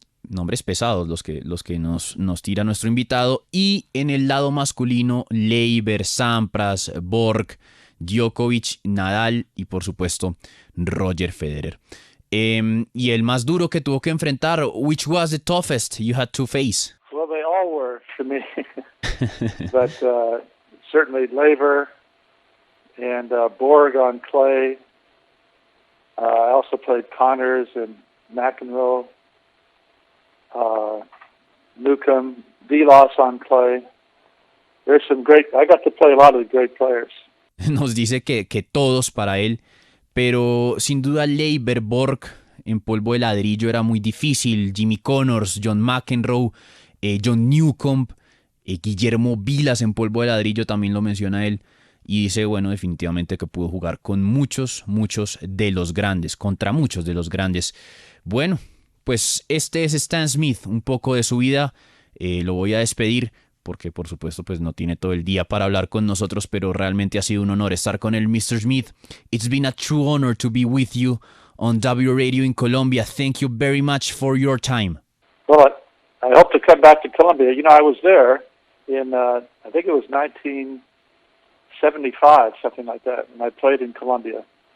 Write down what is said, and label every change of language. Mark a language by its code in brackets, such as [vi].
[es] Nombres pesados los que nos tira nuestro invitado. Y en el lado masculino, Laver, Sampras, Borg, Djokovic, Nadal y por supuesto Roger Federer. Y el más duro que tuvo que enfrentar, [en] which was the toughest you had to face? Well, they all were for me, but certainly Laver and Borg on clay. I also played Connors and McEnroe. Newcomb, Delos on clay. There's some great. I got to play a lot of the great players. [es] Nos dice que todos para él, pero sin duda Laver, Borg en polvo de ladrillo era muy difícil. Jimmy Connors, John McEnroe, John Newcomb, Guillermo Vilas en polvo de ladrillo también lo menciona él. Y dice, bueno, definitivamente que pudo jugar con muchos de los grandes, contra muchos de los grandes. Bueno, pues este es Stan Smith, un poco de su vida. Lo voy a despedir porque por supuesto pues no tiene todo el día para hablar con nosotros, pero realmente ha sido un honor estar con él, Mr. Smith. [en] It's been a true honor to be with you on W Radio in Colombia. Thank you very much for your time. Well, I hope to come back to Colombia. You know, I was there in, I think it was 1975, something like that, and I played in Colombia.